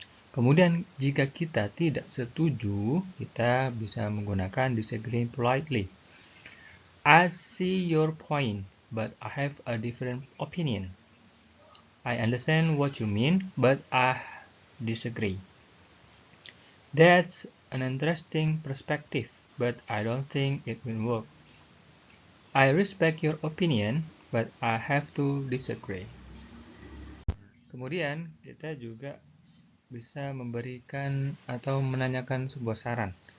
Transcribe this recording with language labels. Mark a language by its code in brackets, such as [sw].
[id] Kemudian, jika kita tidak setuju, kita bisa menggunakan disagree politely. [en] I see your point, but I have a different opinion. I understand what you mean, but I disagree. That's an interesting perspective, but I don't think it will work. I respect your opinion, but I have to disagree. [id] Kemudian, kita juga bisa memberikan atau menanyakan sebuah saran.